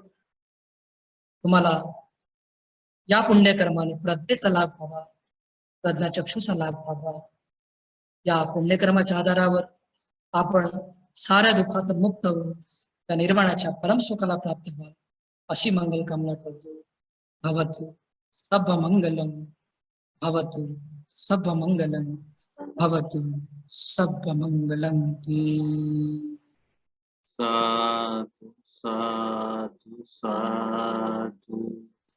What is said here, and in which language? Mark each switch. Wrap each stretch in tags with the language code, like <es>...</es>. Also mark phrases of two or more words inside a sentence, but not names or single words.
<mr>तुम्हाला या पुण्यकर्माने प्रज्ञेचा लाभ व्हावा, प्रज्ञाचक्षुचा लाभ व्हावा. या पुण्यकर्माच्या आधारावर आपण साऱ्या दुःखातून मुक्त होऊन त्या निर्वाणाच्या परमसुखाला प्राप्त व्हाल अशी मंगल कामना करतो.</mr> <pi>भवतु सब मंगलम, भवतु सब मंगलम, भवतु सब मंगलम. साधु साधु साधु</pi>